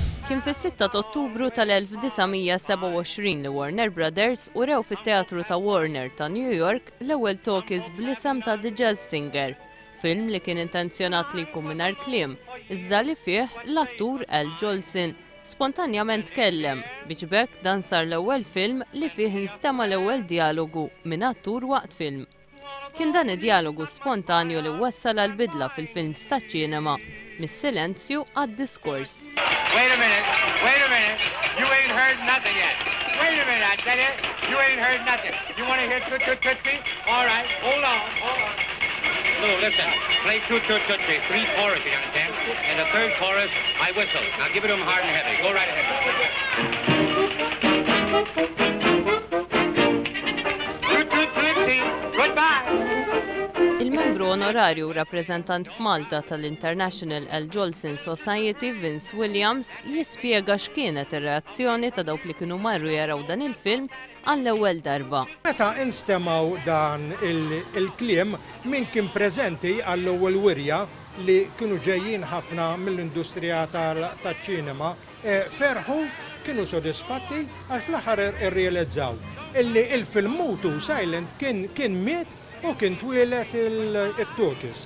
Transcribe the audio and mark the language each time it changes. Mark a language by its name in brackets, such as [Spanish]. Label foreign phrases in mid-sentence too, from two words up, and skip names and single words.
[Maltese] Kien fis-6 ta' Ottubru tal-1927 li Warner Brothers urew fit-Teatru ta' Warner ta' New York l-ewwel talkies bl-isem ta' The Jazz Singer, film li kien intenzjonat li jkun mingħajr kliem, iżda li fih l-attur Al Jolson spontanjament tkellem biex b'hekk dan sar l-ewwel film li fih instema' l-ewwel dialogu minn attur waqt film. Kien dan id-dialogu spontanju li wassal għal bidla fil-films taċ-ċinema mis-silenzju għad-diskors. [English] Wait a minute, you ain't heard nothing yet. Wait a minute, I tell you ain't heard nothing. You want to hear Toot Toot Tootsie? All right, hold on. No, listen, play Toot Toot Tootsie, 3 choruses, you understand? And the 3rd chorus, I whistle. Now give it to him hard and heavy. Go right ahead. Toot Toot Tootsie, goodbye. [Maltese] Il-membru onorarju rappreżentant f'Malta tal-International Al Jolson Society Vince Williams jispjega x'kienet ir-reazzjoni ta' dawk li kienu marru jaraw dan il-film għall-ewwel darba. Meta instemaw dan il-kliem min kien preżenti għall-ewwel wirja li kienu ġejjin ħafna mill-industrija taċ-ċinema, ferħu, kienu sodisfatti għax fl-aħħar irrealizzaw illi il-film Mutu Silent kien miet u kien twilet il-talkies.